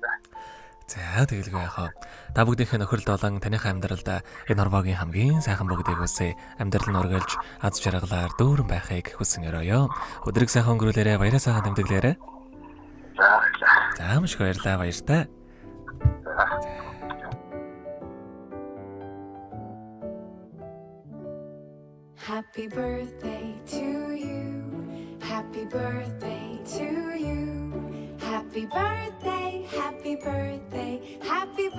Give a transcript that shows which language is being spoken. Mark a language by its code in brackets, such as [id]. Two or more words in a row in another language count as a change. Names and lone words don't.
[mn] За тэгэлгүй яхаа. Та бүгдийнхээ нөхөрлөлд болон таныхаа амьдралд энэ хорвоогийн хамгийн сайхан бүгдийг үсэ амьдрал нь өргөлж аз жаргалаар дүүрэн байхыг хүсэн өрөөё. Өдрийг сайхан өнгөрүүлээрэ, баяраа сайхан тэмдэглээрэ. За маш их баярлалаа, баяртай. [en] Happy birthday to you. Happy birthday to you. Happy birthday, happy birthday, happy